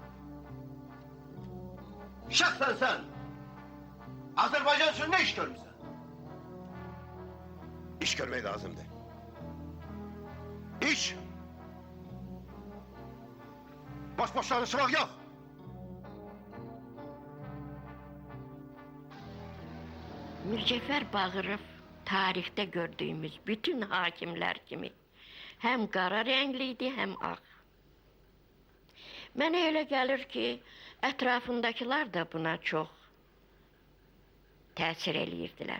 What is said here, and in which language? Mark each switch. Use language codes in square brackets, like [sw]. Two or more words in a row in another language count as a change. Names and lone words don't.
[tr] Şahsen sen! Azerbaycan için ne iş görmüşsün? İş görmeyi lazımdı. İş! Boş boş çalışmak yok! [az] Mircəfər Bağırov tarixdə gördüyümüz bütün hakimlər kimi həm qara rəngliydi, həm ağ. Mənə elə gəlir ki, ətrafındakılar da buna çox təsir eləyirdilər.